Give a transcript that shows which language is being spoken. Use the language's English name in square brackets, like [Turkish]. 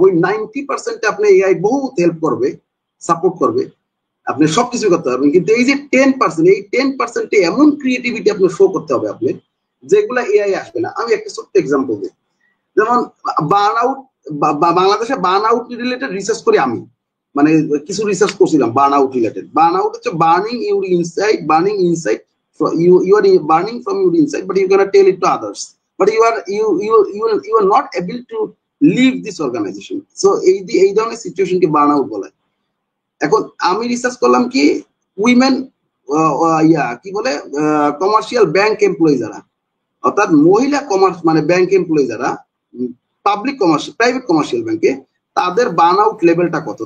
[Bangla] ওই 90% আপনি এআই বহুত হেল্প করবে, সাপোর্ট করবে, আপনি সবকিছু করতে পারবেন। কিন্তু এই যে 10%, এই 10%-এ এমন ক্রিয়েটিভিটি আপনি শো করতে হবে আপনি, যেগুলা এআই আসবে না। আমি একটা ছোট্ট এক্সাম্পল দিই, যেমন বার্ন আউট, বাংলাদেশে বার্ন আউট রিলেটেড রিসার্চ করি আমি, মানে কিছু রিসার্চ করছিলাম burn out related. [English] burn out [Bangla] হচ্ছে [English] Burning your inside, burning inside, you are burning from your inside, but you cannot tell it to others, but you are not able to leave this organization. [Bangla] So এই ধরনের সিচুয়েশনকে burn out বলা হয়। এখন আমি research করলাম কি women কি বলে কমার্শিয়াল ব্যাংক এমপ্লয়ি যারা, অর্থাৎ মহিলা কমার্স মানে ব্যাংক এমপ্লয়ি যারা পাবলিক কমার্শিয়াল প্রাইভেট কমার্শিয়াল ব্যাংকে, তাদের বার্ন আউট লেভেলটা কত?